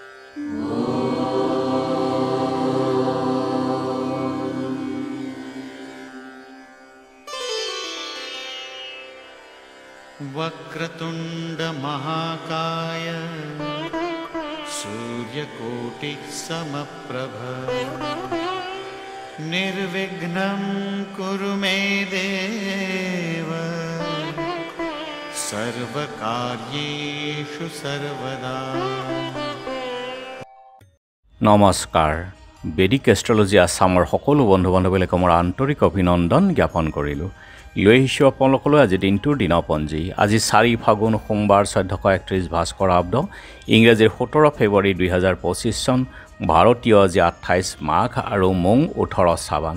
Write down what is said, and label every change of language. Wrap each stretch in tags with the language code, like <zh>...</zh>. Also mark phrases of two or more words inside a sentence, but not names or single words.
<sa>वक्रतुंड महाकाय सूर्यकोटि समप्रभ निर्विघ्नं कुरु मे देव सर्वकार्येषु सर्वदा।</sa> <as>নমস্কাৰ বেদিক এষ্ট্ৰলজি আছামৰ সকলো বন্ধু বান্ধৱীলৈ মোৰ আন্তৰিক অভিনন্দন জ্ঞাপন কৰিলোঁ। লৈ আহিছোঁ আপোনালোকলৈ আজি দিনটোৰ দিনপঞ্জী। আজি 4 ফাগুন সোমবাৰ 1431 ভাস্কৰ আব্দ ইংৰাজীৰ 17 ফেব্ৰুৱাৰী 2025 চন, ভাৰতীয় আজি 28 মাঘ আৰু মং 18 শ্ৰাবণ।</as>